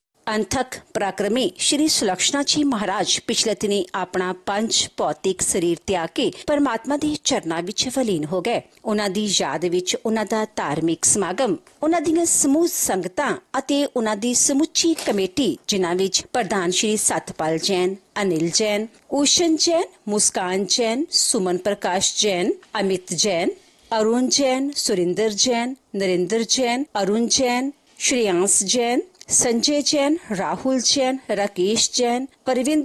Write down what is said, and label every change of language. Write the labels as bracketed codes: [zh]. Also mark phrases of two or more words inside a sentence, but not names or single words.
[pa] ਅਣਥੱਕ ਪਰਾਕ੍ਰਮੀ ਸ੍ਰੀ ਸੁਲੱਖਣਾ ਜੀ ਮਹਾਰਾਜ ਪਿਛਲੇ ਦਿਨੀਂ ਆਪਣਾ ਪੰਚ ਭੌਤਿਕ ਸਰੀਰ ਤਿਆਗ ਕੇ ਪਰਮਾਤਮਾ ਦੇ ਚਰਨਾਂ ਵਿੱਚ ਵਲੀਨ ਹੋ ਗਏ। ਉਨ੍ਹਾਂ ਦੀ ਯਾਦ ਵਿੱਚ ਉਨ੍ਹਾਂ ਦਾ ਧਾਰਮਿਕ ਸਮਾਗਮ, ਉਨ੍ਹਾਂ ਦੀਆਂ ਸਮੂਹ ਸੰਗਤਾਂ ਅਤੇ ਉਨ੍ਹਾਂ ਦੀ ਸਮੁੱਚੀ ਕਮੇਟੀ ਜਿਨ੍ਹਾਂ ਵਿੱਚ ਪ੍ਰਧਾਨ ਸ੍ਰੀ ਸਤਪਾਲ ਜੈਨ, ਅਨਿਲ ਜੈਨ, ਊਸ਼ਣ ਜੈਨ, ਮੁਸਕਾਨ ਜੈਨ, सुमन प्रकाश जैन, अमित जैन, अरुण जैन, सुरिंदर जैन, नरेंद्र जैन, अरुण जैन, श्रेयांश जैन, संजय जैन, राहुल जैन, राकेश जैन, परविंद